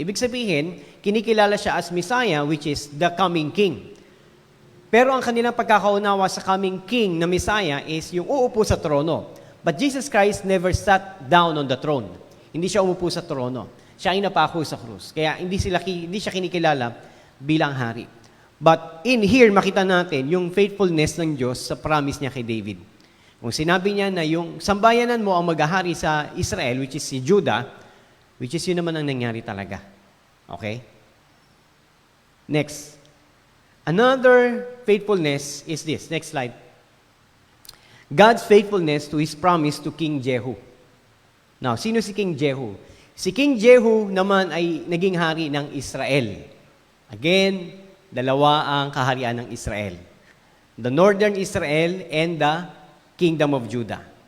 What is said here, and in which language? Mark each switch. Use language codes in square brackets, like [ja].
[tl] Ibig sabihin, kinikilala siya as Messiah, [en] which is the coming king. [tl] Pero ang kanilang pagkakaunawa sa coming king na Messiah is yung uupo sa trono. [en] But Jesus Christ never sat down on the throne. [tl] Hindi siya umupo sa trono. Siya ay napako sa krus. Kaya hindi siya kinikilala bilang hari. [en] But in here, [tl] makita natin yung faithfulness ng Diyos sa promise niya kay David. Kung sinabi niya na yung sambayanan mo ang maghahari sa Israel, which is si Judah, which is yun naman ang nangyari talaga. Okay? Next. [en] Another faithfulness is this. Next slide. God's faithfulness to His promise to King Jehu. [tl] Now, sino si King Jehu? Si King Jehu naman ay naging hari ng Israel. Again, dalawa ang kaharian ng Israel. [en] The northern Israel and the kingdom of Judah.